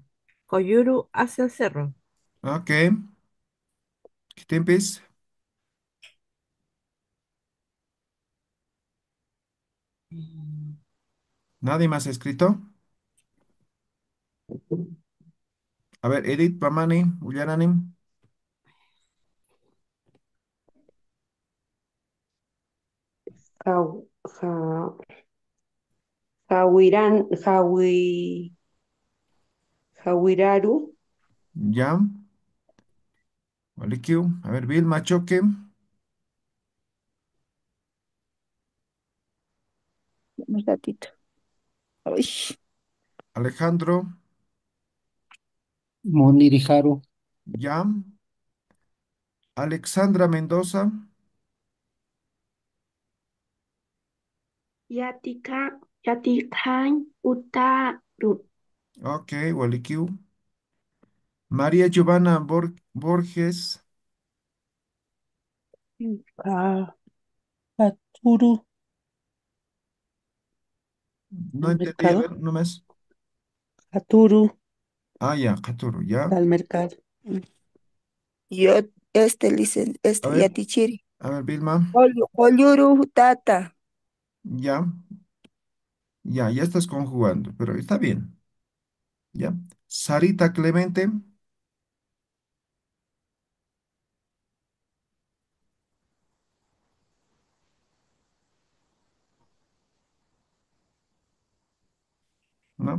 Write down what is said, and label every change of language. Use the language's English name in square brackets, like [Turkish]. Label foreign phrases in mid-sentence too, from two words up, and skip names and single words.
[Spanish] Coyuru hacia el cerro. ok. Tiempis. Mm, ¿Nadie más ha escrito? A ver, Edith, Pamani, Ullaranim. [Aymara] Jau- ja- Jawiraru. [Spanish] Ya. Walikiu. A ver, Vilma, Choque. Un ratito. Uy, Alejandro. [Aymara] Monirijaru, [Spanish] Ya. Alexandra Mendoza. [Aymara] Yatika, Yatikan Utaru. [Spanish] Ok, Walikiu. María Giovanna Borges. [Aymara] Ka- Katuru [Spanish] No al entendí, a mercado. ver, no más. [Aymara] Katuru [Spanish] Ah, ya, Katuru, ya. al mercado. yo, A ver, [Aymara] Yatichiri. [Spanish] Vilma. [Aymara] Olluru Tata. [Spanish] Ya, ya estás conjugando, pero está bien. Ya. Sarita Clemente. ¿No?